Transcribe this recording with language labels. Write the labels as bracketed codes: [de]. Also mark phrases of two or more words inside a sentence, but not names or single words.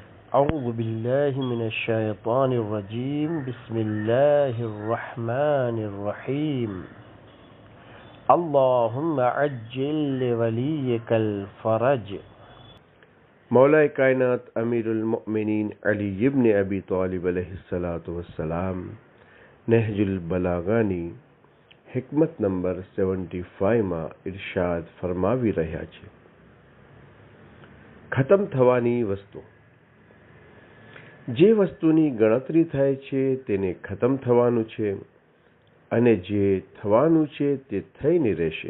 [ar] أعوذ بالله من الشيطان الرجيم بسم الله الرحمن الرحيم اللهم عجل لوليك الفرج. [gu] मौला कायनात अमीरुल मोमिनीन अली इब्न अबी तालिब [ar] عليه الصلاة والسلام [gu] નહજુલ બલાગાની હિકમત નંબર 75 માં ઇરશાદ ફરમાવી રહ્યા છે, ખતમ થવાની વસ્તુ. જે વસ્તુની ગણતરી થાય છે તેને ખતમ થવાનું છે અને જે થવાનું છે તે થઈને રહેશે.